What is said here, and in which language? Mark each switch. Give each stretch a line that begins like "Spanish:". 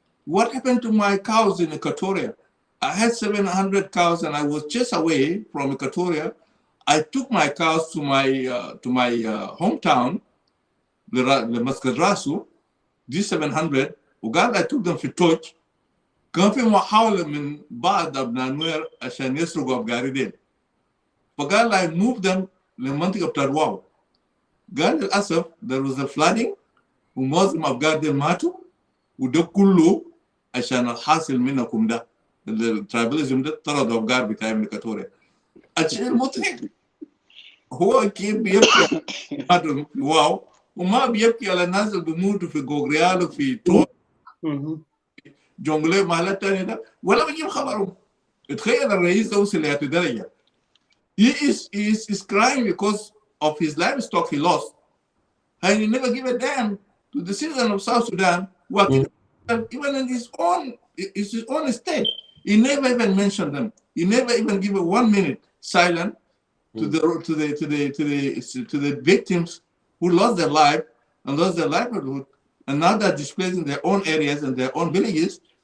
English: What happened to my cows in Equatoria? I had 700 cows and I was just away from Equatoria. I took my cows to my hometown, the Muscat Rasu, these 700, وقال I took them في توج.
Arabic: كان في محاولة من بعض أبناء نوير عشان يسرقوا أبقاري ديل. فقال
English: I moved them
Arabic: لمنطقة بتاع واو. قال للأسف
English: there was a flooding
Arabic: ومعظم أبقار ديل ماتوا وده كله عشان الحاصل منكم ده الترايباليزم ده طردوا أبقار بتاعي من إكواتوريا. الشيء المضحك هو كيف بيبكي في واو وما بيبكي على الناس اللي بيموتوا في جوغريال وفي تور جونغلي ومحلات تانية ده ولا بيجيب خبرهم. تخيل الرئيس ده وصل لهذه الدرجة.
English: He is crying because of his livestock he lost. And he never give a damn to the citizens of South Sudan working even in his own state. He never even mentioned them. He never even give a 1 minute silent to the victims who lost their life and lost their livelihood, and now they're displaced in their own areas and their own villages.